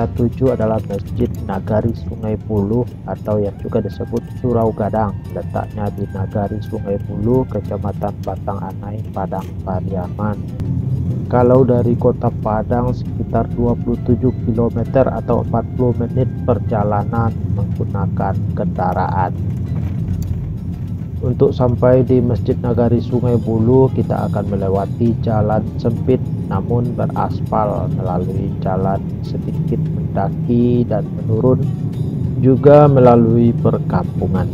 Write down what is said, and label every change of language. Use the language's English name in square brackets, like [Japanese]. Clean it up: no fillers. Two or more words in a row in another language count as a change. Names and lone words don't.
[Indonesian] tuju adalah Masjid Nagari Sungai Puluh atau yang juga disebut Surau Gadang. Letaknya di Nagari Sungai Puluh, Kecamatan Batang Anai, Padang Pariaman. Kalau dari kota Padang sekitar 27 km atau 40 menit perjalanan menggunakan kendaraan. Untuk sampai di Masjid Nagari Sungai Puluh, kita akan melewati jalan sempit namun beraspal, melalui jalan sedikit mendaki dan menurun, juga melalui perkampungan.